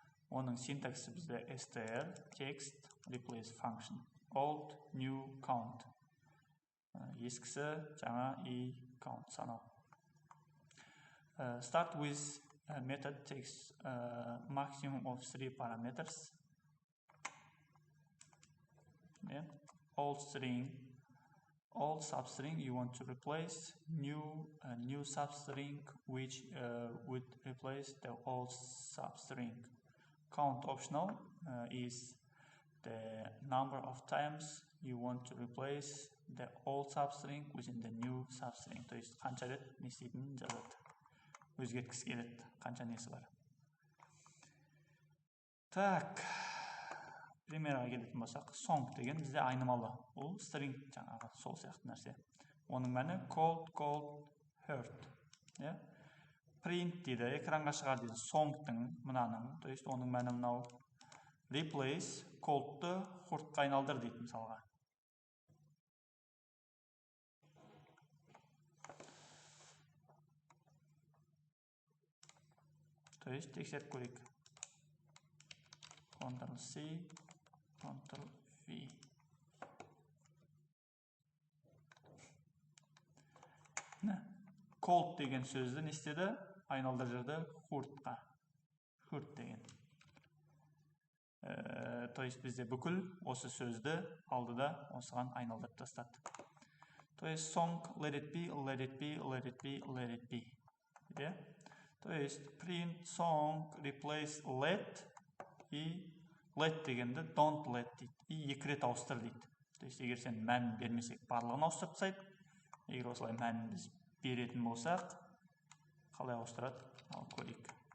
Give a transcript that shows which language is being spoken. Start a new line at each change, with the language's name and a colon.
Kazakh: Оның синтаксі бізде str, text, replace function.
English: Old, new, count.
Kazakh: Ескісі, жаңа и count санау.
English: Start with a method takes maximum of 3 parameters. Old string, old substring you want to replace, new substring which would replace the old substring. Count optional is the number of times you want to replace the old substring within the new substring.
Russian: То есть
Kazakh: қанша рет не істейтінін жазады. Өзгерткісі келеді, қанша несі бар. Так, примерға келетін болсақ, song деген бізде айнымалы. Ол string жаңағы сол сияқты нәрсе. Оның мәні cold, hurt. Print дейді, экранға шығар дейді, songтың мынаның, то есть оның мәні мынау replace, cold'ты hurtқа айналдыр дейді мысалға. То есть тексеріп көрейік.
English: Ctrl-C, Ctrl-V.
Kazakh: Cold деген сөзді не істеді? Айналдыр жүрді hurtқа. Hurt деген. То есть бізде бүкіл осы сөзді алды да осыған айналдырып тастады.
Russian: То есть
English: song let it be, let it be, let it be, let it be.
Russian: То есть
Kazakh: print song replace let и let дегенді don't let дейді. И екі рет ауыстыр дейді. То есть егер сен мәнін бермесек барлығын ауыстырып тастайды. Егер осылай мәнін біз беретін болсақ, қалай ауыстырады? Ал көрейік.